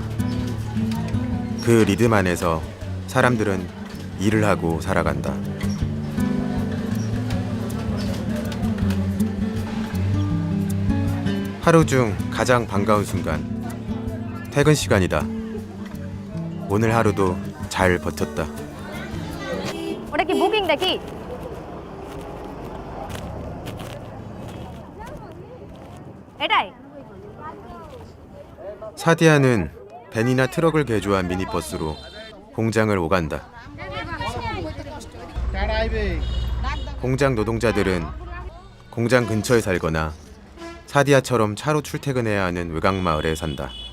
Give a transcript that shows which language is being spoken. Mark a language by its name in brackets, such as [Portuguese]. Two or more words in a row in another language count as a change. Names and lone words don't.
[Korean] 그 리듬 안에서 사람들은 일을 하고 살아간다. 하루 중 가장 반가운 순간, 퇴근 시간이다. 오늘 하루도 잘 버텼다. [Bangla] ওটা কি বুকিং নাকি? এটাই [Korean] 사디아는 벤이나 트럭을 개조한 미니버스로 공장을 오간다. 공장 노동자들은 공장 근처에 살거나 사디아처럼 차로 출퇴근해야 하는 외곽마을에 산다.